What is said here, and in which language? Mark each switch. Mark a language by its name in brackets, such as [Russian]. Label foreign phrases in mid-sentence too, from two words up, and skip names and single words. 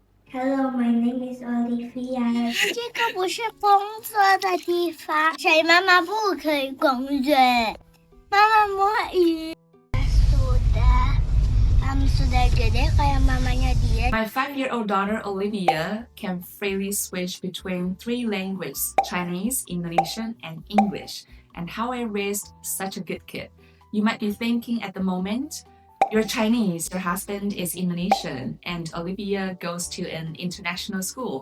[English] Hello, my name is Olivia. [Chinese] 这个不是工作的地方，所以妈妈不可以工作。妈妈摸鱼。 [Indonesian] Sudah gede kayak mamanya dia. [English] My 5-year-old daughter Olivia can freely switch between 3 languages, Chinese, Indonesian, and English. And how I raised such a good kid. You might be thinking at the moment, you're Chinese, your husband is Indonesian, and Olivia goes to an international school.